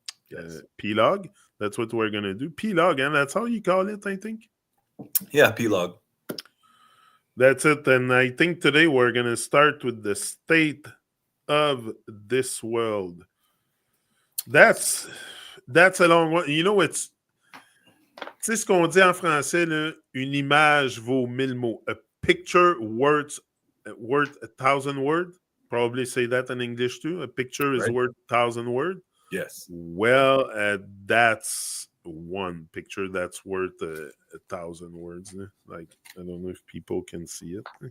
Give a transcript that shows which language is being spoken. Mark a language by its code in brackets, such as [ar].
[en] Yes. P-log. That's what we're going to do. P-log, and that's how you call it, I think. Yeah, P-log. That's it. And I think today we're going to start with the state of this world. That's a long one. [fr] You know, it's tu sais ce qu'on dit en français, là, une image vaut 1000 mots. [en] A picture worth 1,000 words. Probably say that in English too. A picture is Right. worth 1,000 words. Yes. Well, that's one picture that's worth 1,000 words. Like, I don't know if people can see it.